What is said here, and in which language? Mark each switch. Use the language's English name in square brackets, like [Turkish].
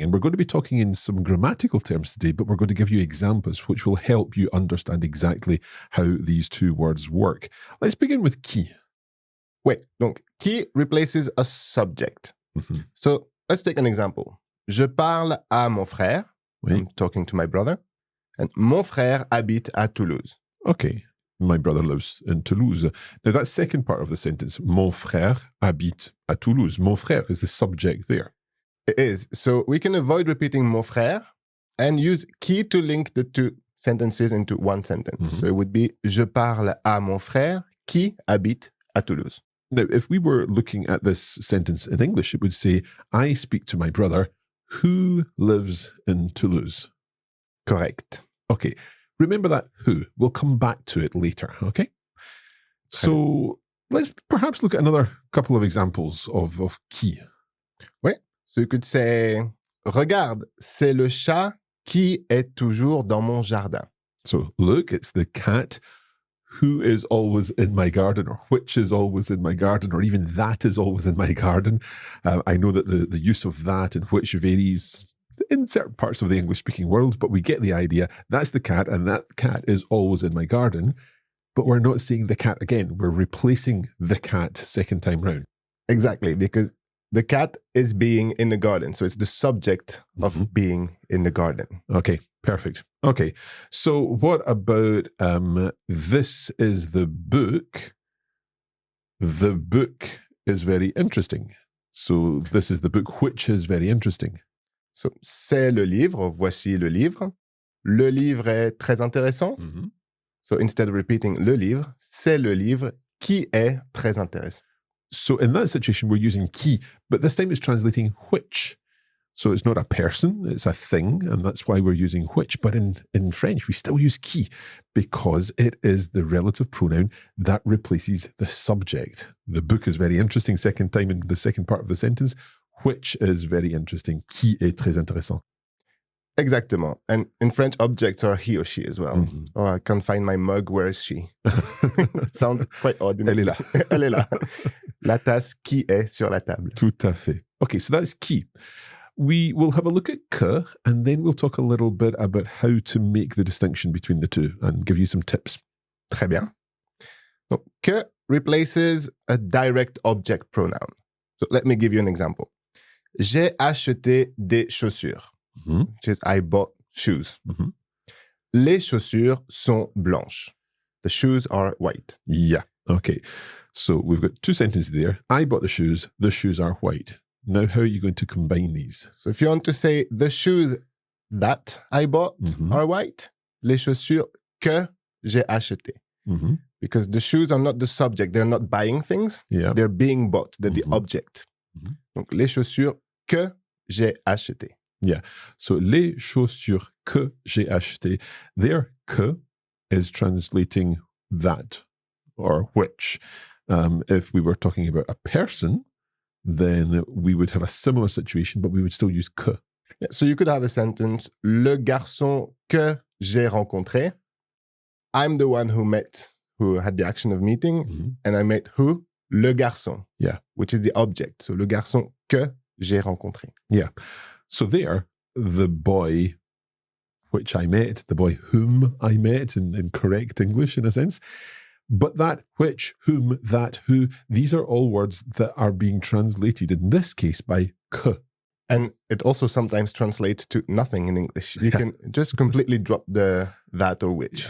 [English] And we're going to be talking in some grammatical terms today, but we're going to give you examples which will help you understand exactly how these two words work. Let's begin with qui. [French] Ouais, donc [English] qui replaces a subject. Mm-hmm. So let's take an example. [French] Je parle à mon frère. Oui. [English] I'm talking to my brother. [French] And mon frère habite à Toulouse. [English] Okay. My brother lives in Toulouse. Now, that second part of the sentence, [French] mon frère habite à Toulouse. [English] Mon frère is the subject there. It is. So we can avoid repeating mon frère and use qui to link the two sentences into one sentence. Mm-hmm. So it would be [French] je parle à mon frère qui habite à Toulouse. [English] Now, if we were looking at this sentence in English, it would say, I speak to my brother who lives in Toulouse. Correct. Okay. Remember that who. We'll come back to it later, okay? So let's perhaps look at another couple of examples of qui. [French] Oui. [English] So you could say, [French] regarde, c'est le chat qui est toujours dans mon jardin. [English] So look, it's the cat who is always in my garden, or which is always in my garden, or even that is always in my garden. I know that the use of that and which varies in certain parts of the English-speaking world, but we get the idea. That's the cat, and that cat is always in my garden. But we're not saying the cat again. We're replacing the cat second time round. Exactly, because the cat is being in the garden. So it's the subject of being in the garden. Okay, perfect. Okay, so what about this is the book. The book is very interesting. So this is the book which is very interesting. [French] So, c'est le livre, voici le livre. Le livre est très intéressant. Mm-hmm. [English] So instead of repeating [French] le livre, c'est le livre qui est très intéressant. [English] So in that situation, we're using qui, but this time it's translating which. So it's not a person, it's a thing, and that's why we're using which. But in French, we still use qui because it is the relative pronoun that replaces the subject. The book is very interesting, second time in the second part of the sentence. Which is very interesting. [French] Qui est très intéressant. Exactement. [English] And in French, objects are he or she as well. Mm-hmm. Oh, I can't find my mug. Where is she? It sounds quite odd. [French] Elle est là. Elle est là. La tasse qui est sur la table. Tout à fait. [English] Okay, so that's qui. We will have a look at que, and then we'll talk a little bit about how to make the distinction between the two and give you some tips. [French] Très bien. Donc, [English] que replaces a direct object pronoun. So let me give you an example. [French] J'ai acheté des chaussures. Mm-hmm. [English] Which is I bought shoes. Mm-hmm. [French] Les chaussures sont blanches. [English] The shoes are white. Yeah. Okay. So we've got two sentences there. I bought the shoes are white. Now, how are you going to combine these? So if you want to say the shoes that I bought are white, [French] les chaussures que j'ai achetées. Mm-hmm. [English] Because the shoes are not the subject. They're not buying things. Yeah. They're being bought. They're the object. Mm-hmm. [French] Donc, les chaussures que j'ai achetées. [English] Yeah. [French] So, les chaussures que j'ai achetées. [English] There, que is translating that or which. If we were talking about a person, then we would have a similar situation, but we would still use que. Yeah, so you could have a sentence, [French] le garçon que j'ai rencontré. [English] I'm the one who had the action of meeting, and I met who? [French] Le garçon. [English] Yeah. Which is the object. [French] So le garçon que j'ai rencontré. [English] Yeah. So there, the boy which I met, the boy whom I met in correct English in a sense. But that, which, whom, that, who, these are all words that are being translated in this case by que. And it also sometimes translates to nothing in English. You can just completely drop the that or which.